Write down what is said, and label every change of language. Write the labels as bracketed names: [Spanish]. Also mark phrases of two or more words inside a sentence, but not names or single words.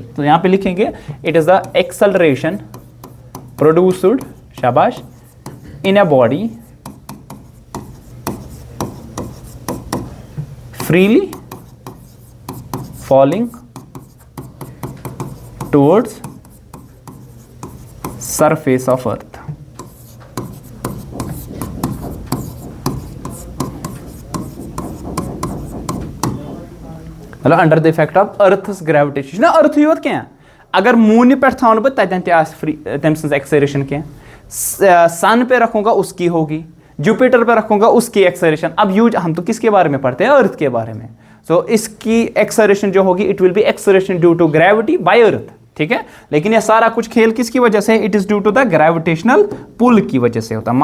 [Hindi] तो यहां पे लिखेंगे [English] it is the acceleration produced, शाबाश, in a body freely falling towards surface of earth. [Hindi] मतलब [English] under the effect of earth's gravitation [Hindi] ना, [Kashmiri] अर्थ योत क्या अगर मून पे थवन बह तम एक्सेलरेशन क्या, [Hindi] सन पे रखूंगा उसकी होगी, जुपिटर पे रखूंगा उसकी एक्सेलरेशन। अब यूज हम तो किसके बारे में पढ़ते हैं, अर्थ के बारे में। सो इसकी एक्सेलरेशन जो होगी [English] it will be acceleration due to gravity by earth, [Hindi] ठीक है। लेकिन ये सारा कुछ खेल किसकी वजह से, [English] it is due to the gravitational pull [Hindi] की वजह से होता है।